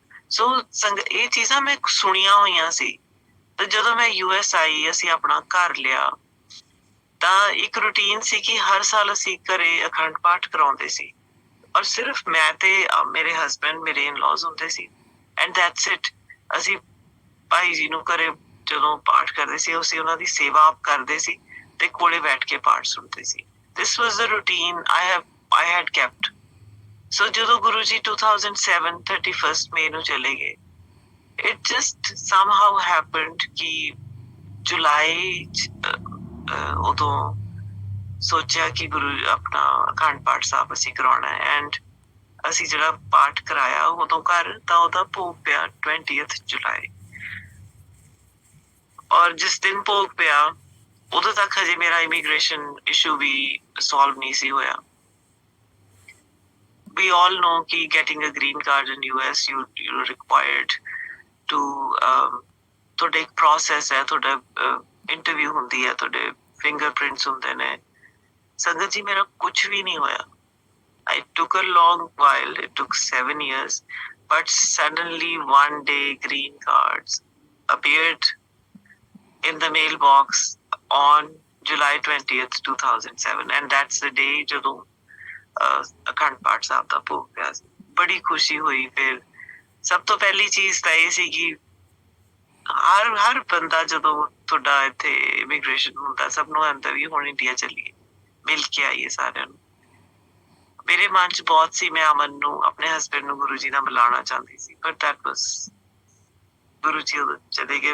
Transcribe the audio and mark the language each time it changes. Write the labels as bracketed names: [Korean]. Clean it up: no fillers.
[Punjabi] ਸੋ ਇਹ ਚੀਜ਼ਾਂ ਮੈਂ ਸੁਣੀਆਂ ਹੋਈਆਂ ਸੀ। ਤੇ ਜਦੋਂ ਮੈਂ US ਆਈ, ਅਸੀਂ ਆਪਣਾ ਘਰ ਲਿਆ, ਤਾਂ ਇੱਕ ਰੂਟੀਨ ਸੀ ਕਿ ਹਰ ਸਾਲ ਅਸੀਂ ਘਰੇ ਅਖੰਡ ਪਾਠ ਕਰਾਉਂਦੇ ਸੀ, ਔਰ ਸਿਰਫ ਮੈਂ ਤੇ ਮੇਰੇ ਹਸਬੈਂਡ, ਮੇਰੇ ਇਨ-ਲॉज ਹੁੰਦੇ ਸੀ, [English] And that's it. [Punjabi] ਅਸੀਂ ਭਾਈ ਜੀ ਨੂੰ ਘਰੇ ਜਦੋਂ ਪਾਠ ਕਰਦੇ ਸੀ, ਅਸੀਂ ਉਹਨਾਂ ਦੀ ਸੇਵਾ ਆਪ ਕਰਦੇ ਸੀ ਤੇ ਕੋਲੇ ਬੈਠ ਕੇ ਪਾਠ ਸੁਣਦੇ ਸੀ। [English] This was the routine I had kept. [Punjabi] So ਜਦੋਂ ਗੁਰੂ ਜੀ 2007 31 ਮਈ ਨੂੰ ਚਲੇ ਗਏ, [English] it just somehow happened [Punjabi] ਕਿ ਜੁਲਾਈ ਉਦੋਂ ਸੋਚਿਆ ਕਿ ਗੁਰੂ ਆਪਣਾ ਅਖੰਡ ਪਾਠ ਸਾਹਿਬ ਅਸੀਂ ਕਰਾਉਣਾ ਹੈ। ਐਂਡ ਅਸੀਂ ਜਿਹੜਾ ਪਾਠ ਕਰਾਇਆ ਉਦੋਂ ਘਰ, ਤਾਂ ਉਹਦਾ ਭੋਗ ਪਿਆ 20th ਜੁਲਾਈ। ਔਰ ਜਿਸ ਦਿਨ ਭੋਗ ਪਿਆ ਉਦੋਂ ਤੱਕ ਹਜੇ ਮੇਰਾ ਇਮੀਗ੍ਰੇਸ਼ਨ ਇਸ਼ੂ ਵੀ ਸੋਲਵ ਨਹੀਂ ਸੀ ਹੋਇਆ। [English] We all know [Punjabi] ਕਿ [English] getting a green card in US, you're required to [Punjabi] ਤੁਹਾਡਾ ਇੱਕ process ਹੈ, ਤੁਹਾਡਾ ਇੰਟਰਵਿਊ ਹੁੰਦੀ ਹੈ, ਤੁਹਾਡੇ fingerprints ਹੁੰਦੇ ਨੇ। ਸੰਗਤ ਜੀ ਮੇਰਾ ਕੁਛ ਵੀ ਨਹੀਂ ਹੋਇਆ। [English] I took a long while, it took 7 years, but suddenly one day green cards appeared in the mailbox on July 20th 2007, and that's the day [Punjabi] ਜਦੋਂ ਅਖੰਡ ਪਾਠ ਸਾਹਿਬ ਦਾ ਭੋਗ ਪਿਆ ਸੀ। ਬੜੀ ਖੁਸ਼ੀ ਹੋਈ। ਫਿਰ ਸਭ ਤੋਂ ਪਹਿਲੀ ਚੀਜ਼ ਤਾਂ ਇਹ ਸੀ ਕਿ ਹਰ ਬੰਦਾ ਜਦੋਂ ਤੁਹਾਡਾ ਇੱਥੇ ਇਮੀਗ੍ਰੇਸ਼ਨ ਹੁੰਦਾ, ਸਭ ਨੂੰ ਆਉਂਦਾ ਵੀ ਹੁਣ ਇੰਡੀਆ ਚੱਲੀਏ, ਮਿਲ ਕੇ ਆਈਏ ਸਾਰਿਆਂ ਨੂੰ। ਮੇਰੇ ਮਨ ਚ ਬਹੁਤ ਸੀ, ਮੈਂ ਅਮਨ ਨੂੰ, ਆਪਣੇ ਹਸਬੈਂਡ ਨੂੰ ਗੁਰੂ ਜੀ ਨਾਲ ਮਿਲਾਉਣਾ ਚਾਹੁੰਦੀ ਸੀ, ਪਰ [English] that was [Punjabi] ਗੁਰੂ ਜੀ ਉਦੋਂ ਚਲੇ ਗਏ।